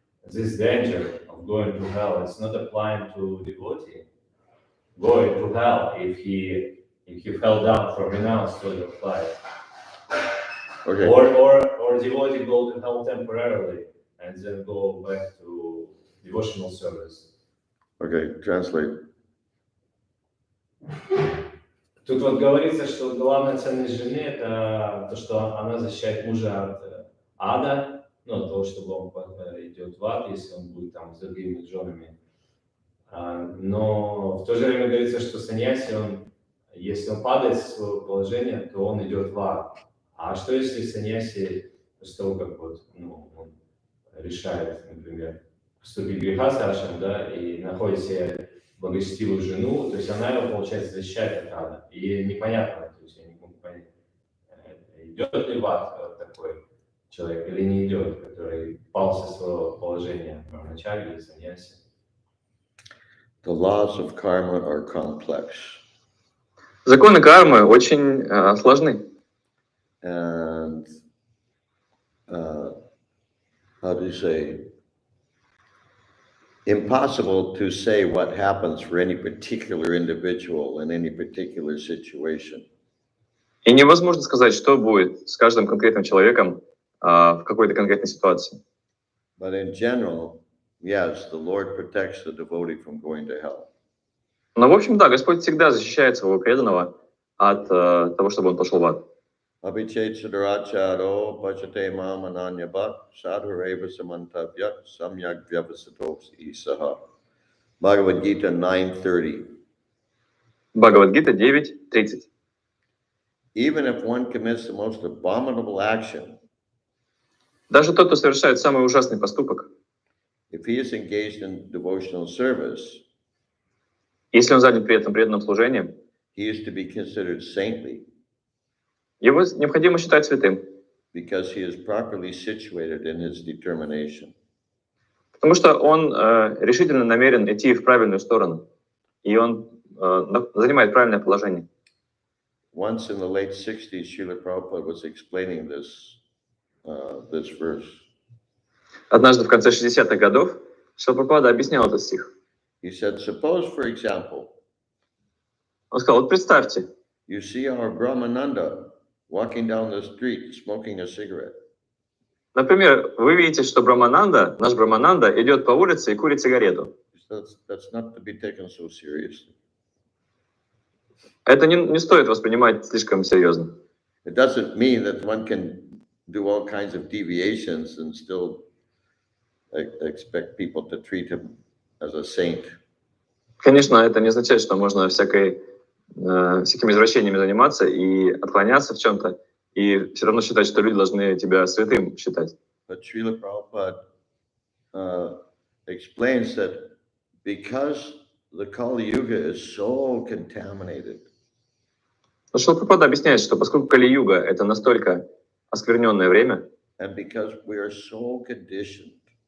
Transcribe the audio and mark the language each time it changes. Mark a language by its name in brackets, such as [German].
[English] This danger of going to hell. It's not applying to devotee going to hell if he fell down from renounced sort of life. Okay. Or devotee go to hell temporarily and then go back to devotional service. Okay, translate. [Russian] Тут вот говорится, что главная ценность жены это то, что она защищает мужа от ада, ну, от того, чтобы он идет в ад, если он будет там с другими женами. Но в то же время говорится, что саньяси, если он падает с своего положения, то он идет в ад. А что если саньяси, после того, как вот, он решает, например, вступить в грехасашрам, да, и находит себе благочестивую жену, то есть она его, получается, защищает от ада. И непонятно, то есть я не могу понять, идет ли в ад такой человек или не идет, который пал со своего положения брамачари или саньяси. [English] The laws of karma are complex. [Russian] Законы кармы очень сложны. [English] And how do you say? Impossible to say what happens for any particular individual in any particular situation. [Russian] И невозможно сказать, что будет с каждым конкретным человеком в какой-то конкретной ситуации. [English] But in general, yes, the Lord protects the devotee from going to hell. [Russian] Но, в общем, да, Господь всегда защищает своего преданного от того, чтобы он пошел в ад. [Sanskrit] Abhichet sadaracharo bhajate mam ananyabhat sadhareva samantavya samyak vyavasatos isaha. Bhagavad Gita 9:30. [Russian] Бхагавад-гита 9:30. [English] Even if one commits the most abominable action, [Russian] Даже тот, кто совершает самый ужасный поступок, [English] if he is engaged in devotional service, [Russian] если он занят при этом преданным служением, [English] he is to be considered saintly [Russian] его необходимо считать святым, [English] because he is properly situated in his determination. [Russian] потому что он решительно намерен идти в правильную сторону, и он занимает правильное положение. [English] Once in the late 60s, Srila Prabhupada was explaining this verse. [Russian] Однажды в конце 60-х годов Шрила Прабхупада объяснял этот стих. [English] He said, suppose, for example, [Russian] Он сказал, вот представьте, [English] you see our Brahmananda walking down the street smoking a cigarette. [Russian] например, вы видите, что наш Брамананда идет по улице и курит сигарету. [English] That's not to be taken so seriously. [Russian] Это не стоит воспринимать слишком серьезно. [English] It doesn't mean that one can do all kinds of deviations and still expect people to treat him as a saint. [Russian] Конечно, это не означает, что можно всякими извращениями заниматься и отклоняться в чем-то, и все равно считать, что люди должны тебя святым считать. [English] But Srila Prabhupada explains that because the Kali Yuga is so contaminated, [Russian] Но Шрила Прабхупада объясняет, что поскольку Кали-юга — это настолько оскверненное время, [English] and because we are so conditioned,